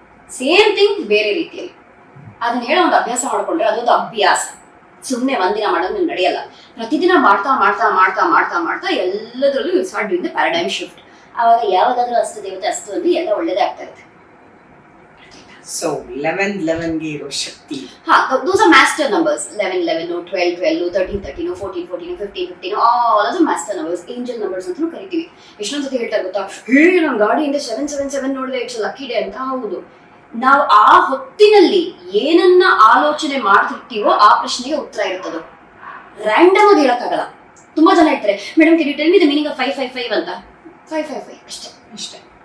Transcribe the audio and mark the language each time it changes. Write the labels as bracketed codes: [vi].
[kn] Same thing ಬೇರೆ ರೀತಿಯಲ್ಲಿ. ಅದನ್ನ ಹೇಳೋ ಒಂದು ಅಭ್ಯಾಸ ಮಾಡ್ಕೊಂಡ್ರೆ ಅದೊಂದು ಅಭ್ಯಾಸ. ಸುಮ್ಮನೆ ಒಂದಿನ ಮಾಡೋದು ನಡೆಯಲ್ಲ. ಪ್ರತಿದಿನ ಮಾಡ್ತಾ ಮಾಡ್ತಾ ಮಾಡ್ತಾ ಮಾಡ್ತಾ ಮಾಡ್ತಾ ಎಲ್ಲದರಲ್ಲೂ [en] You start doing the paradigm shift. [kn] ಆವಾಗ ಯಾವಾಗಾದ್ರೂ ಅಸ್ತು ದೇವತೆ ಅಸ್ತು ಅಂದ್ರೆ ಎಲ್ಲ ಒಳ್ಳೇದೇ ಆಗ್ತಾ ಇರುತ್ತೆ. ಸೊ 11ಗೆ ಇರೋ ಶಕ್ತಿ. [en] Those are master numbers. 11, 12, 13, 14, 15, 15, all of the master numbers. [kn] Angel numbers ಅಂತಲೂ ಕರಿತೀವಿ. ಎಷ್ಟೊಂದು ಸತಿ ಹೇಳ್ತಾರೆ ಗೊತ್ತಾ, ನನ್ನ ಗಾಡಿಯಿಂದ 777 ನೋಡಿದ್ರೆ [en] it's lucky day [kn] ಅಂತ. ಹೌದು, ನಾವು ಆ ಹೊತ್ತಿನಲ್ಲಿ ಏನನ್ನ ಆಲೋಚನೆ ಮಾಡ್ತಿರ್ತೀವೋ ಆ ಪ್ರಶ್ನೆಗೆ ಉತ್ತರ ಇರುತ್ತದು. ರ್ಯಾಂಡಮ್ ಆಗಿ ಹೇಳಕ್ಕಾಗಲ್ಲ. ತುಂಬಾ ಜನ ಹೇಳ್ತಾರೆ, [en] madam can you tell me the meaning of 555 [kn] ಅಂತ. 555 ಅಷ್ಟೇ.